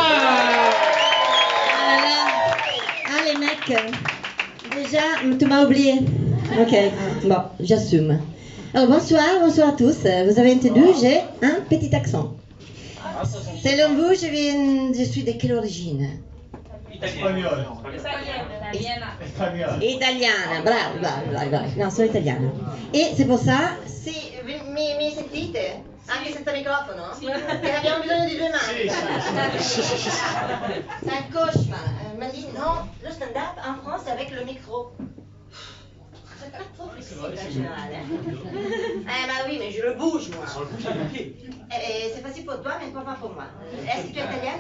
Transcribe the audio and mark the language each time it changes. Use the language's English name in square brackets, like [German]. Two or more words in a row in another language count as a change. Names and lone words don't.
[French] Ah les mecs, déjà, tu m'as oublié. Ok, bon, j'assume. Alors bonsoir à tous. Vous avez entendu, j'ai un petit accent. Selon vous, je suis de quelle origine? [Italian] Italiana, bravo. No, sono italiana. E se possa... Sì, mi sentite? Anche senza microfono? Sì. Perché abbiamo bisogno di 2 mani. [French] C'est un cauchemar. M'a dit non, le stand-up en France avec le micro. C'est pas trop flexible en général. Bah oui, mais je le bouge moi. C'est facile pour toi, mais pas pour moi. Est-ce que tu es italienne?